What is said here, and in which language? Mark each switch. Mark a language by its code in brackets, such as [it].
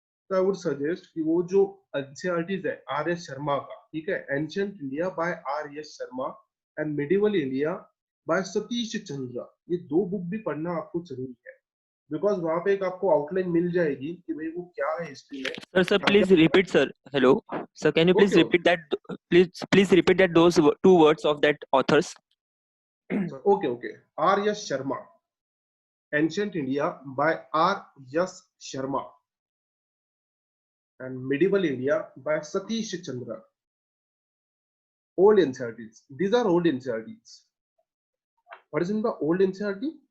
[hi] तो [en] I would suggest [hi] कि वो जो एनसीईआरटीज है आर एस शर्मा का, ठीक है, ancient India by R S Sharma and medieval India by Satish Chandra, ये 2 बुक भी पढ़ना आपको जरूरी है। बिकॉज वहां पे एक आपको आउटलाइन मिल जाएगी कि भाई वो क्या है हिस्ट्री में। [en] Sir, please repeat, sir. Hello. Sir, can you please Okay. repeat that? Please repeat that those 2 words of that authors. Okay. R S Sharma, ancient India by R S Sharma and medieval India by Satish Chandra. Old NCERTs. These are old NCERTs. What is in the old NCERT?